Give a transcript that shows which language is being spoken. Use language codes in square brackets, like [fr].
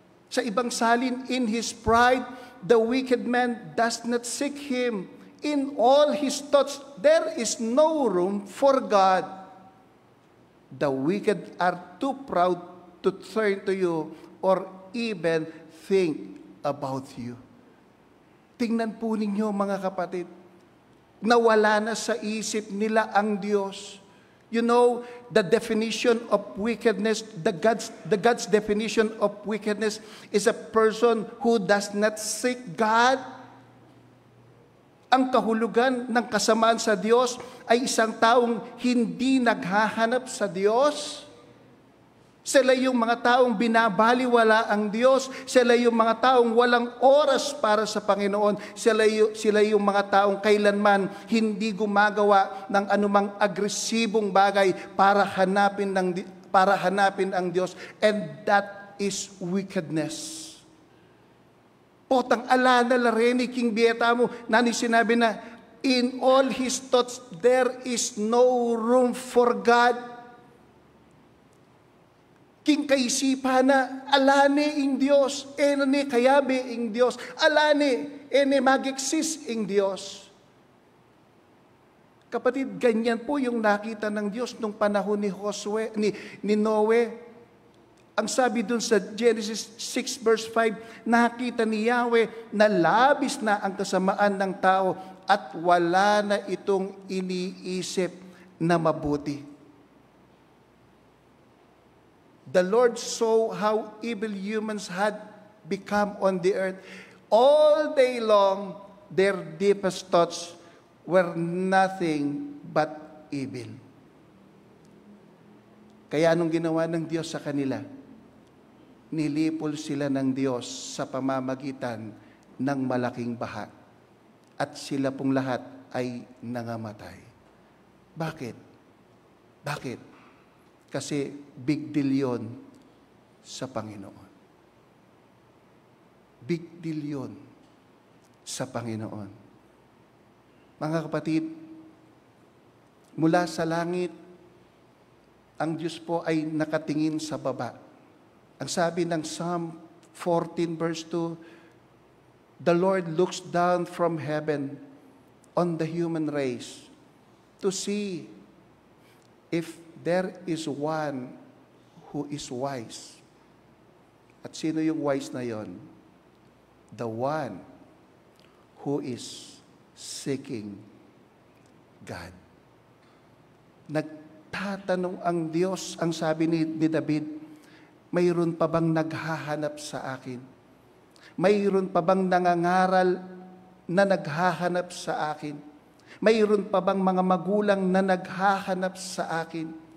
[tl] Sa ibang salin, [en] in his pride, the wicked man does not seek Him. In all his thoughts, there is no room for God. The wicked are too proud to turn to you or even think about you. [tl] Tingnan po ninyo, mga kapatid, nawala na sa isip nila ang Diyos. [en] You know, the definition of wickedness, the God's definition of wickedness is a person who does not seek God. [tl] Ang kahulugan ng kasamaan sa Diyos ay isang taong hindi naghahanap sa Diyos. Sila yung mga taong binabaliwala ang Diyos. Sila yung mga taong walang oras para sa Panginoon. Sila yung mga taong kailanman hindi gumagawa ng anumang agresibong bagay para hanapin ang Diyos. [en] And that is wickedness. [pam] Potang ala na lareni King Bietamo, nani sinabi na, [en] in all his thoughts, there is no room for God. [pam] King kaisipan na, alane ing Diyos, ene kayabe ing Diyos, alane, ene mag-exist ing Diyos. [tl] Kapatid, ganyan po yung nakita ng Diyos nung panahon ni Noe. Ang sabi dun sa Genesis 6 verse 5, nakita ni Yahweh na labis na ang kasamaan ng tao at wala na itong iniisip na mabuti. [en] The Lord saw how evil humans had become on the earth. All day long, their deepest thoughts were nothing but evil. [tl] Kaya anong ginawa ng Diyos sa kanila? Nilipol sila ng Diyos sa pamamagitan ng malaking baha. At sila pong lahat ay nangamatay. Bakit? Bakit? Kasi big deal yun sa Panginoon. Big deal yun sa Panginoon. Mga kapatid, mula sa langit, ang Diyos po ay nakatingin sa baba. Ang sabi ng [en] Psalm 14 verse 2, the Lord looks down from heaven on the human race to see if there is one who is wise. [tl] At sino yung [en] wise [tl] na yon? [en] The one who is seeking God. [tl] Nagtatanong ang Diyos, ang sabi ni David, mayroon pa bang naghahanap sa akin? Mayroon pa bang nangangaral na naghahanap sa akin? Mayroon pa bang mga magulang na naghahanap sa akin?